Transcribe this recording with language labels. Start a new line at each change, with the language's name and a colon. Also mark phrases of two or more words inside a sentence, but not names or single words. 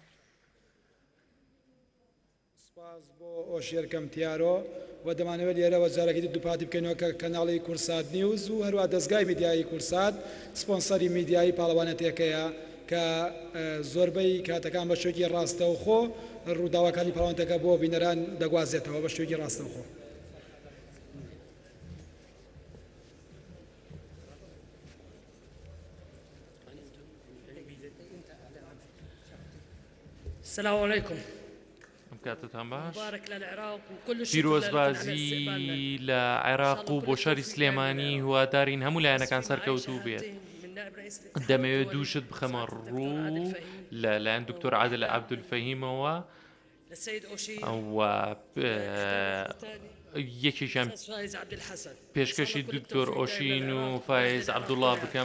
Central Kurdish: سپاس بۆ ئۆشێر کەمتیارۆ و دەمانەوێت لێرەوە جارێکی دووپاتی بکەینەوە کە کەناڵی کورسات نیوز و هەروە دەستگای میدیایی کورسات سپۆنسەری میدیایی پاڵەوانێتەکەیە کە زۆربەی کاتەکان بە شوێکی ڕاستەوخۆ ڕووداوەکانی پاڵەوانێتەکە بۆ بینەران دەگوازێتەوە بە شوێکی ڕاستەوخۆ.
Arabic: السلام عليكم.
Central Kurdish: کاتتان باش.
Arabic: بارك للعراق وكل شيء.
Central Kurdish: پیرۆزبازی لە عێراق و بۆ شەری سلێمانی هیوادارین هەموو لایەنەکان سەرکەوتوو بێت. دەمەوێت دووشت بخەمە ڕوو لەلایەن دکتۆر عادل عەبدولفەهیمەوە و یەکێکیان پێشکەشی دکتۆر ئۆشین و فایز عەبدوڵڵا بکەم.